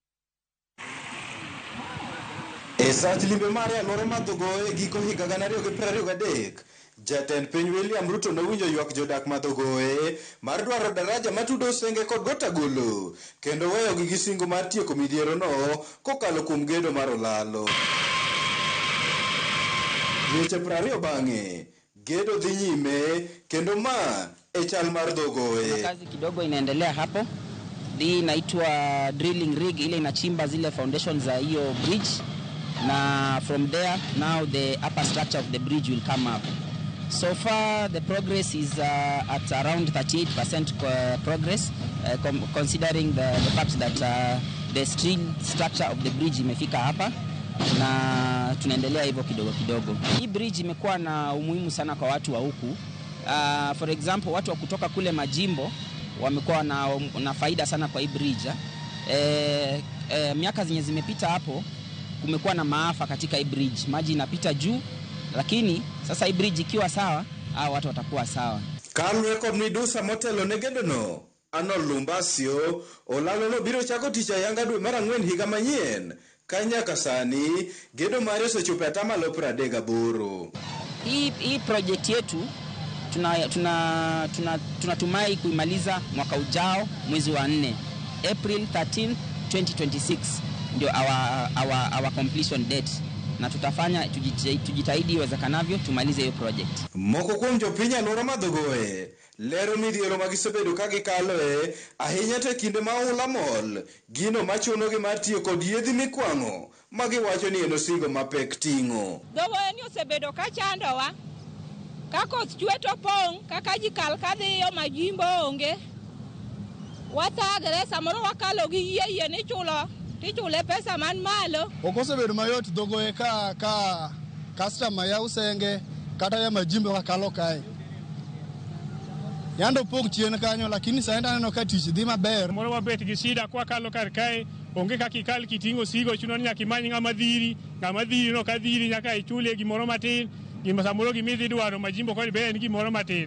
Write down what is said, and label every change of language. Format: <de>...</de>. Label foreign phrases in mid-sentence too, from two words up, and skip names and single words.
<luo>E sach limbe mare alwora madhogoe giko higa 2023, jatend piny William Ruto nowinjo ywak jodak madhogoe mar dwaro daraja matudo Usenge kod got Agulu kendo weyogi gi singo mar tieko midhiero no kokalo kuom gedo mar olalo. Dweche 20 bang'e, gedo dhi nyime kendo ma e chal mar dhogoe.</luo> <sw>Kazi kidogo inaendelea hapo. Hii inaitwa</sw> <en>drilling rig,</en> <sw>ile inachimba zile foundations za hiyo</sw> <en>bridge, na from there now the upper structure of the bridge will come up. So far the progress is at around 38% progress, considering the fact that the steel structure of the bridge</en> <sw>imefika hapa na tunaendelea hivyo kidogo kidogo. Hii bridge imekuwa na umuhimu sana kwa watu wa huku.</sw> <en>For example,</en> <sw>watu wa kutoka kule majimbo wamekuwa na faida sana kwa hii bridge. Miaka zenye zimepita hapo kumekuwa na maafa katika hii bridge. Maji inapita juu, lakini sasa hii bridge ikiwa sawa, watu watakuwa sawa.</sw> <luo>Kalwe kod midusa motelo ne gedono, Arnold Lumbasio, olalo no biro chako tich ayanga dwe mar Ang'wen higa manyien. Kanyaka sani, gedo mare osechopo e atamalo 38.</luo> <sw>Hii project yetu tunatumai kuimaliza mwaka ujao mwezi wa 4, April 13, 2026 ndio</sw> <en>our completion date,</en> <sw>na tutafanya tujitahidi iwezekanavyo tumalize hiyo project.</sw> <luo>Moko kuom jopiny alwora madhogoe lero midhiero magisebedo ka gikaloe ahinya te kinde ma ohula mol, gino machunogi mar tiyo kod yedhi mikwang'o magiwacho ni en osigo mapek ting'o. Dhogoe ni osebedo ka chandowa, ka koth chwe to pong' kaka ji kal kadhiyo majimbo onge. Wathagre samoro wakalo gi yie ni tichule pesa man malo. Okosebedo mayot dhogoe ka customer ya Usenge kata ya majimbo kakalo kae. Yando pok chien kanyo, lakini saenda neno ka tich dhi maber. Moro wabet gi shida kwa kalo kar kae, onge kaka ikal kiting'o sigo, chuno ni nyaka imany ng'ama dhiri no ka dhiri nyaka ichule gimoro matin, gima samoro gimidhi dwaro majimbo koni be en gimoro matin.</luo>